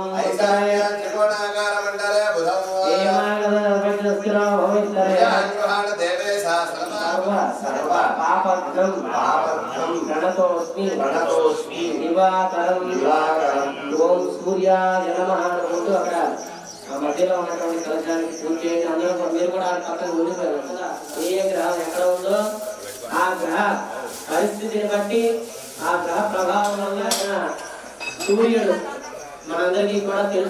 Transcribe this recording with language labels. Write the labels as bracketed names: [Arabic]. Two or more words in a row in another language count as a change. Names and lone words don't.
[Sanskrit] त्रिकोणाकार मंडले बुधं प्रणतोस्मि दिवाकरं ओम सूर्याय नमः [Telugu] అంటూ అక్కడ మధ్యలో ఉన్నటువంటి కలశానికి పూజ చేయండి. అందరూ మీరు కూడా పక్కన ఉండిపోయారు కదా. ఏ గ్రహం ఎక్కడ ఉందో ఆ గ్రహ పరిస్థితిని బట్టి ఆ గ్రహ ప్రభావం వల్ల సూర్యుడు మనందరికీ కూడా తెలుసు.